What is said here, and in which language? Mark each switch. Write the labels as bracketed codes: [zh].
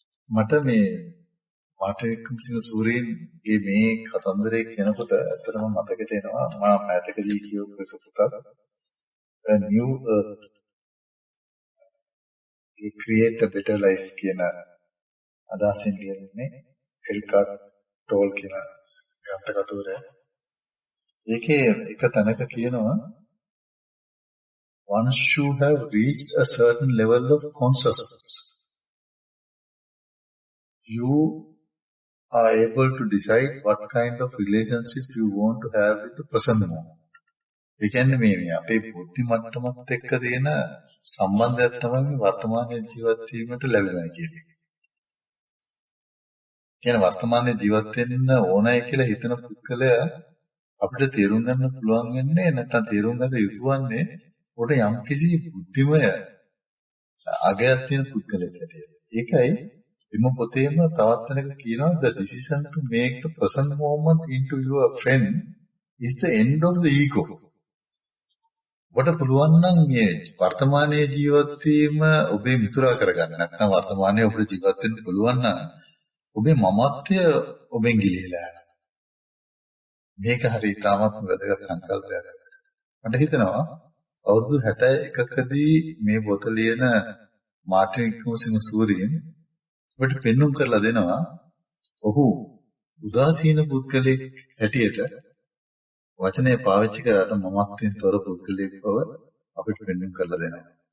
[si] මට මේ මාටින් සූරීන්ගේ මේ කතන්දරේ කියනකොට ඇත්තටම මතකට එනවා මා මෑතකදී කියපු එක පුතක් A New Earth You Create a Better Life කියන අදහසින් ලියන්නේ එල්කාට් ටෝල් කියන ගාථාකතුරේ. ඒකේ එක තැනක කියනවා [en] Once you have reached a certain level of consciousness, you are able to decide what kind of relationship you want to have with the present moment. [si] ඒ කියන්නේ මේ අපේ බුද්ධි මට්ටමත් එක්ක තියෙන සම්බන්ධයක් තමයි මේ වර්තමානයේ ජීවත් වීමට ලැබෙනවා කියන්නේ. කියන වර්තමානයේ ජීවත් වෙන්න ඕනයි කියලා හිතන පුද්ගලයා අපිට තේරුම් ගන්න පුළුවන් වෙන්නේ නැත්නම් තේරුම් ගන්න යුතුවන්නේ උඩ යම් කිසි බුද්ධිමය අගයක් තියෙන පුද්ගලයෙක් හැටියට. ඒකයි එම පොතේම තවත් තැනක කියනවා [en] the decision to make the present moment into your friend is the end of the ego. [si] ඔබට පුළුවන් නම් මේ වර්තමානයේ ජීවත් වීම ඔබේ මිතුරා කරගන්න. නැත්නම් වර්තමානයේ ඔබට ජීවත් වෙන්න පුළුවන් නම් ඔබේ මමත්වය ඔබෙන් ගිලිහිලා යනවා. මේක හරි තාමත් වැදගත් සංකල්පයක්. මට හිතෙනවා අවුරුදු 61කදී මේ පොත ලියන මාර්ටින් සූරීන් ඔබට පෙන්눔 කරලා දෙනවා ඔහු උදාසීන පුද්ගලෙක් හැටියට වචනේ පාවිච්චි කරාට මමත්වෙන් තොර පුද්ගලෙක් බව අපිට පෙන්눔 කරලා දෙනවා.